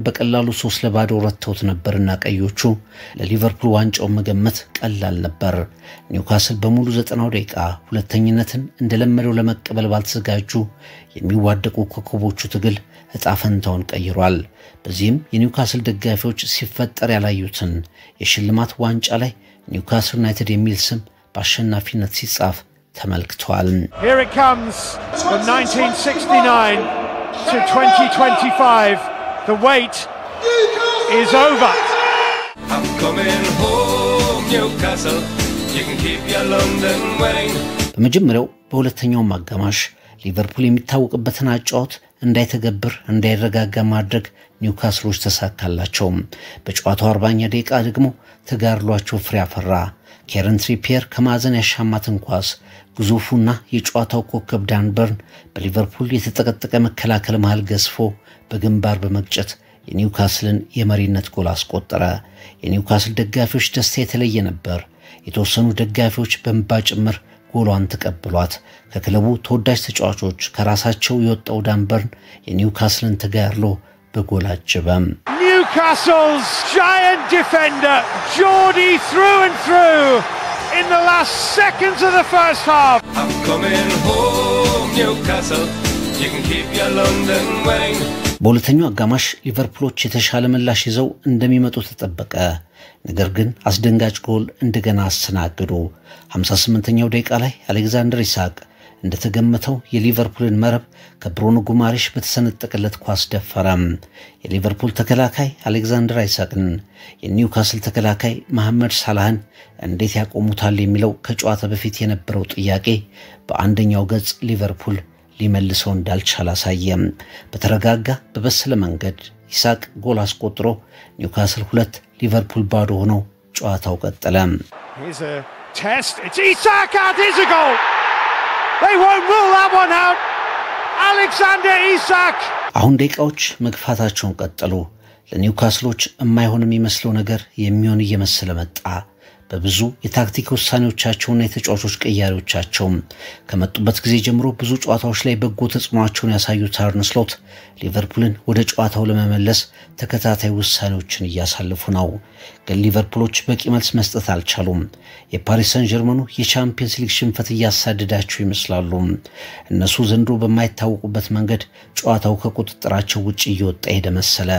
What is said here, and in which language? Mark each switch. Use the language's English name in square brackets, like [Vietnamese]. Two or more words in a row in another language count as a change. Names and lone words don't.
[Amharic] በቀላሉ 3-0 ረተውት ነበርና ቀዮቹ ለሊቨርፑል ዋንጫው መገመት ቀላል ነበር። ኒውካስል በሙሉ 90 ደቂቃ ሁለተኝነትን እንደለመደው ለመቀበል ባልተዘጋጁ የሚዋደቁ ኮከቦቹ ትግል እጣፈንታውን ቀይሯል። በዚህም የኒውካስል ደጋፊዎች ሲፈጠር ያላዩትን የሽልማት ዋንጫ ላይ ኒውካስል ዩናይትድ የሚል ስም በአሸናፊነት ሲጻፍ ተመልክቷል። [English] Here it comes from 1969 to 2025. The wait is over. I'm coming home, Newcastle. You can keep your London Wayne. [Amharic] በመጀመሪያው በሁለተኛው ማጋማሽ ሊቨርፑል የሚታወቅበትን አጫውት እንዳይተገብር እንዳይረጋጋ ማድረግ ኒውካስሎች ተሳካላቸው። በጨዋታው 40ኛ ደቂቃ ደግሞ ተጋርሏቸው ፍሬ አፈራ። ኬረን ትሪፒየር ከማዘን ያሻማትን ኳስ ግዙፉና የጨዋታው ኮከብ ዳን በርን በሊቨርፑል የተጠቀጠቀ መከላከል መሃል ገስፎ በግንባር በመግጨት የኒውካስልን የመሪነት ጎል አስቆጠረ። የኒውካስል ደጋፊዎች ደስታ የተለየ ነበር። የተወሰኑ ደጋፊዎች በእንባ ጭምር ጎሏን ተቀበሏት። ከክለቡ ተወዳጅ ተጫዋቾች ከራሳቸው የወጣው ዳን በርን የኒውካስልን ተጋርሎ በጎል አጀበም። [English] Newcastle's giant defender, Geordie through and through in the last seconds of the first half. I'm coming home, Newcastle. You can keep your London Wayne. [Amharic] በሁለተኛው አጋማሽ ሊቨርፑሎች የተሻለ ምላሽ ይዘው እንደሚመጡ ተጠበቀ። ነገር ግን አስደንጋጭ ጎል እንደገና አስተናገዱ። 58ኛው ደቂቃ ላይ አሌክዛንደር ኢሳቅ እንደተገመተው የሊቨርፑልን መረብ ከብሩኖ ጉማሬሽ በተሰነጠቀለት ኳስ ደፈረም። የሊቨርፑል ተከላካይ አሌክዛንደር ኢሳቅን የኒውካስል ተከላካይ መሐመድ ሳላህን እንዴት ያቆሙታል የሚለው ከጨዋታ በፊት የነበረው ጥያቄ በአንደኛው ገጽ ሊቨርፑል ሊመልሰው እንዳልቻለ አሳየም። በተረጋጋ በበሰለ መንገድ ኢሳቅ ጎል አስቆጥሮ ኒውካስል 2 ሊቨርፑል ባዶ ሆኖ ጨዋታው ቀጠለ። [English] Here's a test. It's Isak out. Here's a goal. They won't rule that one out. Alexander Isak. [Amharic] አሁን ደቂቃዎች መግፋታቸውን ቀጠሉ። ለኒውካስሎች የማይሆን የሚመስለው ነገር የሚሆን እየመሰለ መጣ። በብዙ የታክቲክ ውሳኔዎቻቸውና የተጫዋቾች ቀያሪዎቻቸው ከመጡበት ጊዜ ጀምሮ ብዙ ጨዋታዎች ላይ በጎ ተጽዕኖአቸውን ያሳዩት አርነ ስሎት ሊቨርፑልን ወደ ጨዋታው ለመመለስ ተከታታይ ውሳኔዎችን እያሳለፉ ነው። ግን ሊቨርፑሎች በቂ መልስ መስጠት አልቻሉም። የፓሪስ ሰን ጀርመኑ የቻምፒየንስ ሊግ ሽንፈት እያሳደዳቸው ይመስላሉ። እነሱ ዘንድሮ በማይታወቁበት መንገድ ጨዋታው ከቁጥጥራቸው ውጪ እየወጣ ሄደ መሰለ።